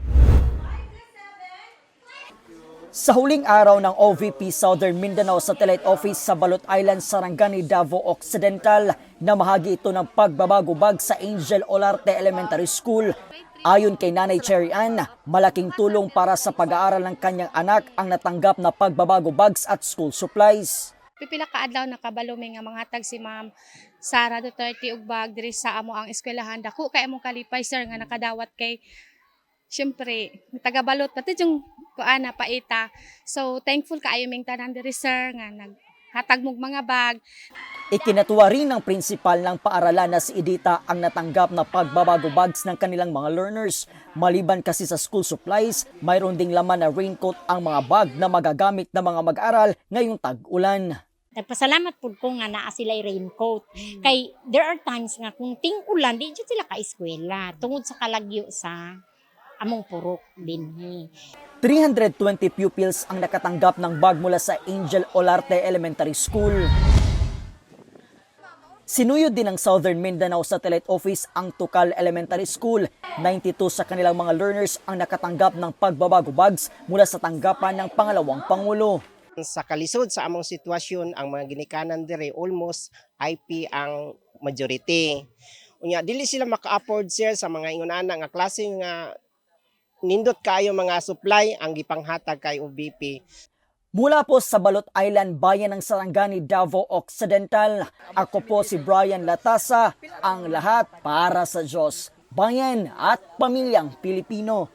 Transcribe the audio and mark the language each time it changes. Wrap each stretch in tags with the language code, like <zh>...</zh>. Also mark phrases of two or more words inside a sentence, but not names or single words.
<tl>Sa huling araw ng OVP Southern Mindanao Satellite Office sa Balot Island, Sarangani, Davao Occidental, namahagi ito ng pagbabago-bag sa Angel Olarte Elementary School. Ayon kay Nanay Cherry Ann, malaking tulong para sa pag-aaral ng kanyang anak ang natanggap na pagbabago-bags at</tl> <en>school supplies.</en> <ceb>Pipila ka adlaw nakabalumi nga manghatag si Ma'am Sara Duterte ug bag diri sa amo ang eskwelahan. Dako kay among kalipay sir nga nakadawat kay syempre taga-balot pati yung kuana paita.</ceb> <en>So thankful</en> <ceb>kaayo ming tanan diri sir nga naghatag mog mga bag.</ceb> <tl>Ikinatuwa rin ng prinsipal ng paaralan na si Edita ang natanggap na pagbabago-bags ng kanilang mga learners. Maliban kasi sa</tl> <en>school supplies,</en> <tl>mayroon ding laman na raincoat ang mga bag na magagamit ng mga mag-aral ngayong tag-ulan.</tl> <ceb>Nagpasalamat po ko nga naa sila raincoat. Kay</ceb> <en>there are times</en> <ceb>nga kung ting-ulan, di dyan sila ka-eskwela. Tungod sa kalagyo sa among purok din.</ceb> <tl>320 pupils ang nakatanggap ng bag mula sa Angel Olarte Elementary School. Sinuyod din ng Southern Mindanao Satellite Office ang Tucal Elementary School. 92 sa kanilang mga learners ang nakatanggap ng pagbabago-bags mula sa tanggapan ng pangalawang Pangulo.</tl> <ceb>Sa kalisod sa among sitwasyon, ang mga ginikanan dire almost IP ang majority. Unya dili sila maka-afford sir sa mga ingonana nga klase nga nindot kayo</ceb> <en>mga supply</en> <ceb>ang gipanghatag kay OVP.</ceb> <tl>Mula po sa Balot Island, bayan ng Sarangani, Davao Occidental, ako po si Brian Latasa, ang lahat para sa Diyos, bayan at pamilyang Pilipino.</tl>